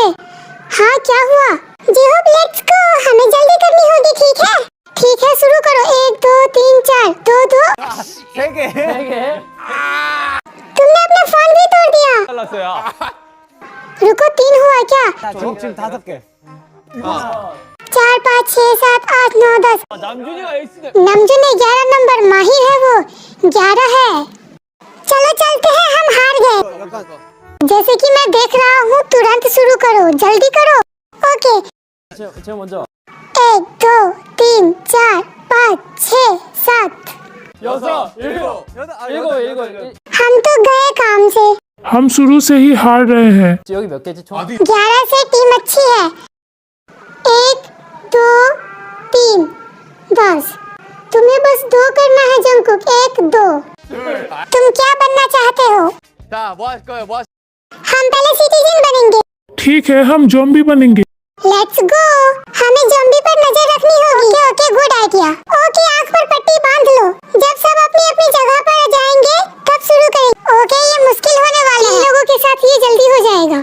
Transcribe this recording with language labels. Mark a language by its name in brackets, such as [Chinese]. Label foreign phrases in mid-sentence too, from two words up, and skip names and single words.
[Hindi] हाँ, क्या हुआ? जी होप, [English] let's go. [Hindi] हमें जल्दी करनी होगी, ठीक है? ठीक है, शुरू करो। 1 2 3 4। 2-2। तुमने अपना फोन भी तोड़ दिया। रुको, 3 हुआ क्या? [Korean] 지금 5개. [Hindi] 4 5 6 7 8 9 10। [Korean] 남준이가 에이스네. [Hindi] नमजुन 11 नंबर, माहिर है वो। 11 है। चलो चलते हैं, हम हार गए। जैसे कि मैं देख रहा हूँ, तुरंत शुरू करो, जल्दी करो। ओके। [Korean] 제가 먼저. [Hindi] 1 2 3 4 5 6 7। 6, 7, 8. हम तो गए काम से। हम शुरू से ही हार रहे हैं। [Korean] 여기 몇 개지 총? [Hindi] 11 से टीम अच्छी है। 1 2 3 10। तुम्हें बस 2 करना है जंकुक। 1 2। तुम क्या बनना चाहते हो? [Korean] 자, 뭐 할 거예요? 뭐 [Hindi] हम पहले सिटीजन बनेंगे। ठीक है, हम ज़ॉम्बी बनेंगे। [English] let's go. [Hindi] हमें ज़ॉम्बी पर नजर रखनी होगी। [English] okay okay, good idea. [Hindi] ओके, आंख पर पट्टी बांध लो। जब सब अपनी अपनी जगह पर आ जाएंगे, तब शुरू करेंगे। ओके, ये मुश्किल होने वाला है। लोगों के साथ ये जल्दी हो जाएगा।